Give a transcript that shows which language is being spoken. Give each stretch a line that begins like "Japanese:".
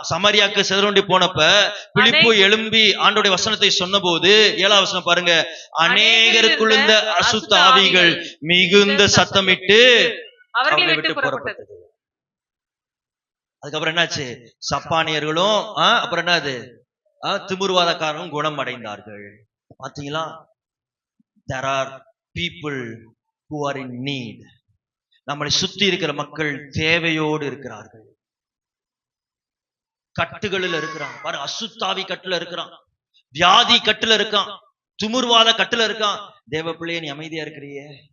Tamil: சமாரியாக்கு சிதறுண்டி போனப்ப பிலிப்பு எழும்பி ஆண்டோடைய வசனத்தை சொன்ன போது 7வது வசனம் பாருங்க. அநேகருக்குள்ள அசுத்த ஆவிகள் மிகுந்த சத்தமிட்டு அவர்களை விட்டு புறப்பட்டது. அதுக்கப்புறம் என்னாச்சு? சப்பானியர்களும் அப்புறம் என்னது, திமிர்வாதக்காரரும் குணம் அடைந்தார்கள். பாத்தீங்களா?
English: there are people who are in need.
Tamil: நம்மளை சுத்தி இருக்கிற மக்கள் தேவையோடு இருக்கிறார்கள். கட்டுகளில் இருக்கிறான் பாரு, அசுத்தாவி கட்டுல இருக்கிறான், வியாதி கட்டுல இருக்கான், திமிர்வாத கட்டுல இருக்கான். தேவ பிள்ளையே, நீ அமைதியா இருக்கிறியே.